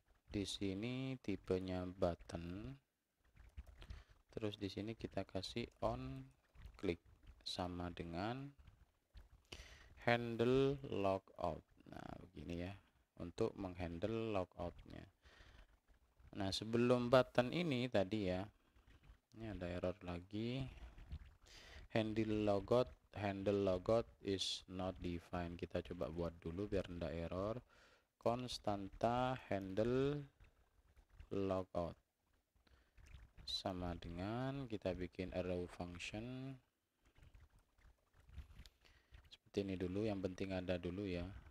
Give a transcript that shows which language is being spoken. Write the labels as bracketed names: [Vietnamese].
[Indonesian] Di sini tipenya button. Terus di sini kita kasih on click sama dengan handle logout. Nah, begini ya, untuk menghandle logoutnya. Nah, sebelum button ini tadi ya, ini ada error lagi. [English] Handle logout is not defined. [Indonesian] Kita coba buat dulu biar tidak error. Konstanta handle logout sama dengan kita bikin arrow function seperti ini dulu. Yang penting ada dulu ya.